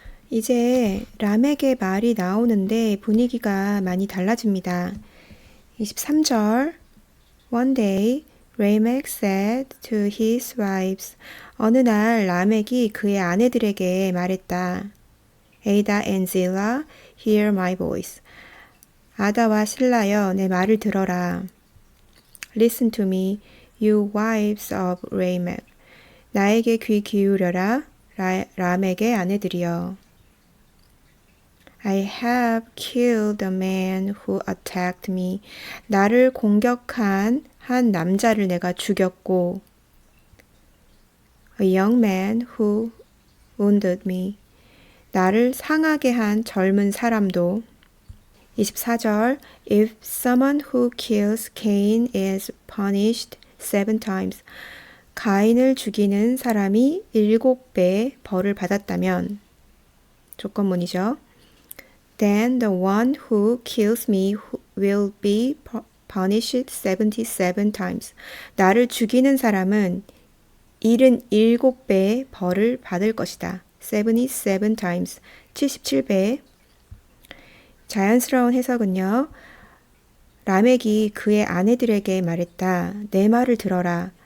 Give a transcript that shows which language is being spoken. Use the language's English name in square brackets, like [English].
[Korean] 이제 람에게 말이 나오는데 분위기가 많이 달라집니다. 23절. [English] One day, Lamech said to his wives. [Korean] 어느 날 라멕이 그의 아내들에게 말했다. [English] Ada and Zillah, hear my voice. [Korean] 아다와 실라여, 내 말을 들어라. [English] Listen to me, you wives of Lamech. [Korean] 나에게 귀 기울여라, 람에게 아내들이여. [English] I have killed the man who attacked me. [Korean] 나를 공격한 한 남자를 내가 죽였고, [English] a young man who wounded me. [Korean] 나를 상하게 한 젊은 사람도. 24절. [English] If someone who kills Cain is punished 7 times. [Korean] 가인을 죽이는 사람이 7배 벌을 받았다면, 조건문이죠. [English] Then the one who kills me will be punished 77 times. [Korean] 나를 죽이는 사람은 77배 벌을 받을 것이다. 77 times, 77배. 자연스러운 해석은요. 라멕이 그의 아내들에게 말했다. 내 말을 들어라.